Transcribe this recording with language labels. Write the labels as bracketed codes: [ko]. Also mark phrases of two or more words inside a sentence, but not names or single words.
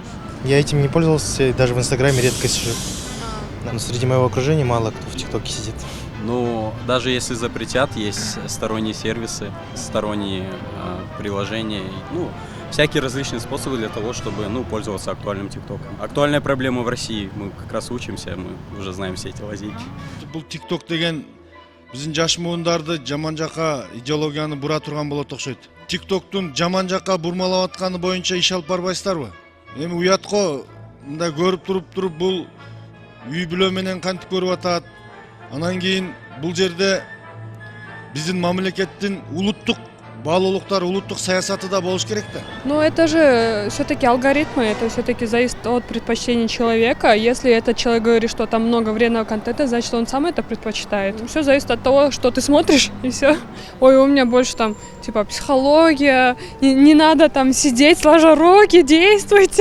[ru] Я этим не пользовался, даже в Инстаграме редко сижу. Но среди моего окружения мало кто в ТикТоке сидит. Ну, даже если запретят, есть сторонние сервисы, сторонние приложения, всякие различные способы для того, чтобы, пользоваться актуальным ТикТоком. Актуальная проблема в России, мы как раз учимся, мы уже знаем все эти лазейки. [ky] Бул TikTok деген биздин жаш муундарды жаман жакка идеологияны бура турган болот окшойт. TikToктун жаман жакка бурмалап атканы боюнча иш алып барбайсыздарбы? Эми уят го, мындай көрүп туруп бул үй бүлө менен кантип көрүп атат. Анан кийин бул жерде биздин мамлекеттин улуттук баалуулуктар, улуттук саясаты да болуш керек да. [ru] Но это же все-таки алгоритмы, это все-таки зависит от предпочтений человека. Если этот человек говорит, что там много вредного контента, значит, он сам это предпочитает. Все зависит от того, что ты смотришь, и все. Ой, у меня больше там, типа, психология, не надо там сидеть, сложа руки, действуйте.